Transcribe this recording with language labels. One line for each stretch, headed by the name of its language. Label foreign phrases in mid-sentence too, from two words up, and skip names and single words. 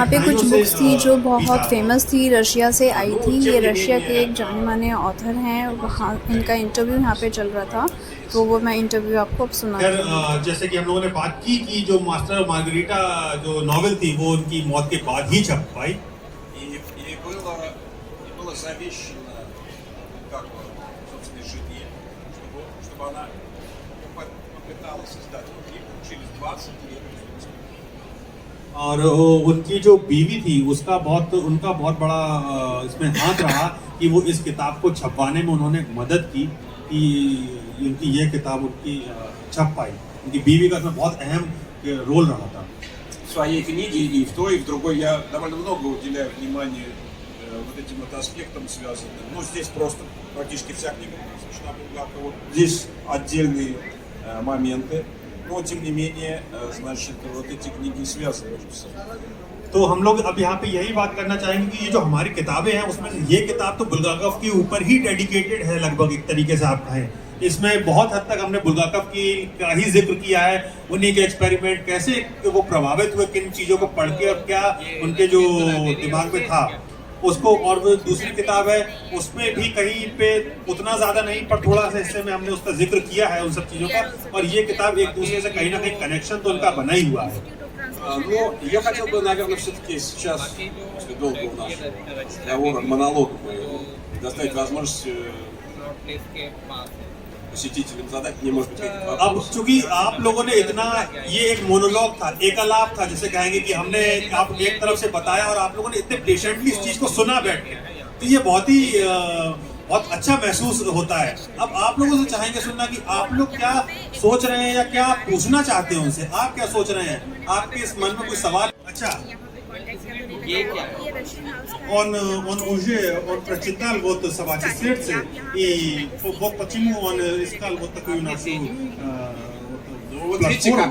Hindi: यहाँ पे कुछ बुक्स थी जो बहुत फेमस थी, रशिया से आई थी। ये रशिया के एक जाने माने ऑथर हैं, वहाँ इनका इंटरव्यू यहाँ पे चल रहा था, तो वो मैं इंटरव्यू आपको अब सुना। जैसे कि हम लोगों ने बात की कि जो मास्टर और मार्गरीटा जो नॉवेल थी वो उनकी मौत के बाद ही छप पाई।
Russian: было завещено как бы собственной жене, чтобы она попыталась создать книгу через 20 лет.
Hindi: और उनकी जो बीवी थी उनका बहुत बड़ा इसमें हाथ रहा कि वो इस किताब को छपवाने में उन्होंने मदद की कि उनकी ये किताब उनकी छप पाई। उनकी बीवी का इसमें बहुत अहम रोल रहा था।
Russian: В своей книге и в той, и в другой я довольно много уделяю внимания вот этим вот аспектам связанным. Ну, здесь просто практически вся книга посвящена Булгакову. Вот здесь отдельные моменты, но тем не менее, значит, вот эти книги связаны между собой.
Hindi: तो हम लोग अब यहाँ पे यही बात करना चाहेंगे कि ये जो हमारी किताबें हैं उसमें से ये किताब तो बुल्गाकोव के ऊपर ही डेडिकेटेड है लगभग, एक तरीके से आप कहें। इसमें बहुत हद तक हमने बुल्गाकोव की का ही जिक्र किया है, उन्हीं के एक्सपेरिमेंट कैसे वो प्रभावित हुए किन चीज़ों को पढ़ के और क्या उनके जो दिमाग में था उसको। और वो दूसरी किताब है उसमें भी कहीं पे उतना ज़्यादा नहीं पर थोड़ा सा हिस्से में हमने उसका जिक्र किया है उन सब चीज़ों का, और ये किताब एक दूसरे से कहीं ना कहीं कनेक्शन तो उनका बना ही हुआ है।
Russian: Но я хотел бы, наверное, все-таки сейчас, после долгого нашего разговора, монолога моего, предоставить возможность посетителям задать мне, может быть, какие-то
Hindi: अब
Russian: вопросы.
Hindi: चूंकि आप लोगों ने इतना, ये एक मोनोलॉग था, एकालाप था जिसे कहेंगे कि हमने आप एक तरफ से बताया और आप लोगों ने इतने पेशेंटली इस चीज को सुना बैठ के, तो ये बहुत ही बहुत अच्छा महसूस होता है। अब आप लोगों से चाहेंगे सुनना कि आप लोग क्या सोच रहे हैं या क्या पूछना चाहते हैं उनसे, आप क्या सोच रहे हैं, आपके इस मन में कोई सवाल। अच्छा,
Russian: он уже он прочитал вот собачье сердце и вот почему он искал вот такую нашу Вот видите, как